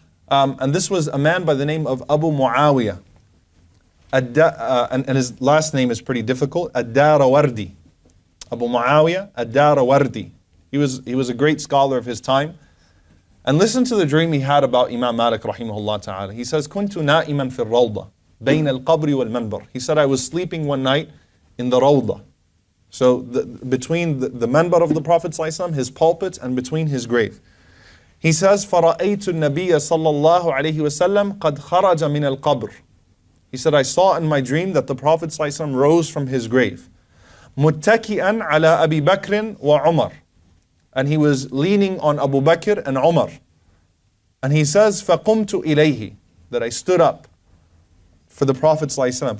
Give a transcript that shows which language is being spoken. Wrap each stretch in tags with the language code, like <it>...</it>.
<en>And this was a man by the name of Abu Muawiyah. And his last name is pretty difficult. Ad-Darawardi. Abu Muawiyah Ad-Darawardi. He was a great scholar of his time. And listen to the dream he had about Imam Malik rahimahullah ta'ala. He says,</en> <ar>كنت نائما في الروضة بين القبر والمنبر.</ar> <en>He said, I was sleeping one night in the rawdah. So between the manbar of the Prophet ﷺ, his pulpit, and between his grave. He says,</en> <ar>فَرَأَيْتُ النَّبِيَّ صَلَّى اللَّهُ عَلَيْهِ وَسَلَّمْ قَدْ خَرَجَ مِنَ الْقَبْرِ.</ar> <en>He said, I saw in my dream that the Prophet ﷺ rose from his grave.</en> <ar>مُتَّكِئًا عَلَى أَبِي بَكْرٍ وَعُمَرٍ.</ar> <en>And he was leaning on Abu Bakr and Umar. And he says,</en> <ar>فَقُمْتُ إِلَيْهِ.</ar> <en>That I stood up for the Prophet ﷺ.</en>